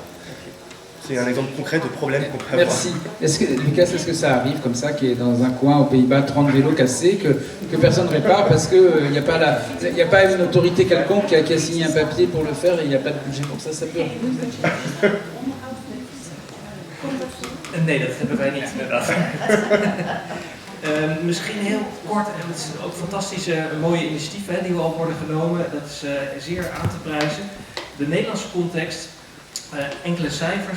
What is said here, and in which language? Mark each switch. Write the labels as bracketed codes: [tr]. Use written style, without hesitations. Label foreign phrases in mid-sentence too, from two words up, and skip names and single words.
[fr] C'est un exemple concret de problème qu'on peut avoir. Merci. Lucas, est-ce que ça arrive comme ça, qu'il y ait dans un coin aux Pays-Bas 30 vélos cassés, que personne ne répare parce qu'il n'y a pas une autorité quelconque qui a signé un papier pour le faire et il n'y a pas de budget pour ça, ça peut arriver? [nl] Nee, dat hebben wij niet inderdaad. Misschien heel kort, en het is ook fantastische, mooie initiatieven die al worden genomen. Dat is zeer aan te prijzen. De Nederlandse context, enkele cijfers.